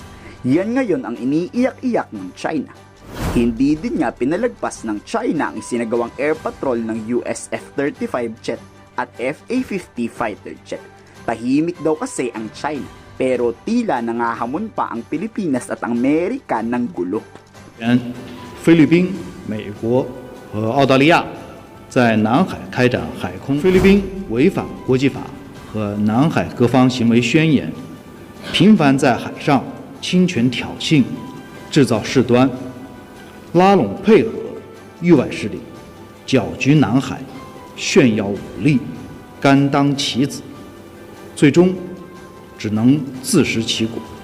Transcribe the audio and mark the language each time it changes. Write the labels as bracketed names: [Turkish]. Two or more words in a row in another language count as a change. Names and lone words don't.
[Filipino] Yan ngayon ang iniiyak-iyak ng China. Hindi din nga pinalagpas ng China ang isinagawang [English] air patrol [Filipino] ng US F-35 jet at F-A-50 [English] fighter jet. [Filipino] Tahimik daw kasi ang China, pero tila nangahamon pa ang Pilipinas at ang Amerika ng gulo. [Chinese] 菲律宾、美国和澳大利亚在南海开展海空，菲律宾违反国际法和南海各方行为宣言，频繁在海上侵权挑衅，制造事端，拉拢配合域外势力，搅局南海，炫耀武力，甘当棋子，最终只能自食其果。